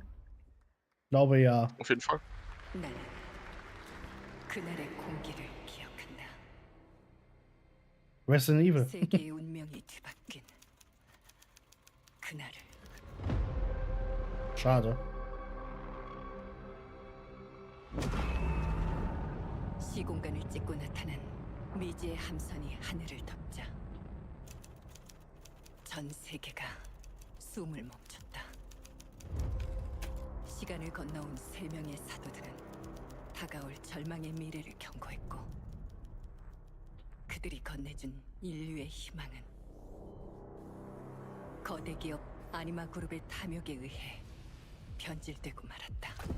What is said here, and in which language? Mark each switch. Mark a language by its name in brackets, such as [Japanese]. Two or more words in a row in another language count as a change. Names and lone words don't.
[German] Glaube ja. Auf jeden Fall. Resident Evil. Schade. [Korean] 시공간을 찍고 나타난 미지의 함선이 하늘을 덮자 전 세계가 숨을 멈췄다. 시간을 건너온 3명의 사도들은 다가올 절망의 미래를 경고했고 그들이 건네준 인류의 희망은 거대 기업 아니마 그룹의 탐욕에 의해 변질되고 말았다.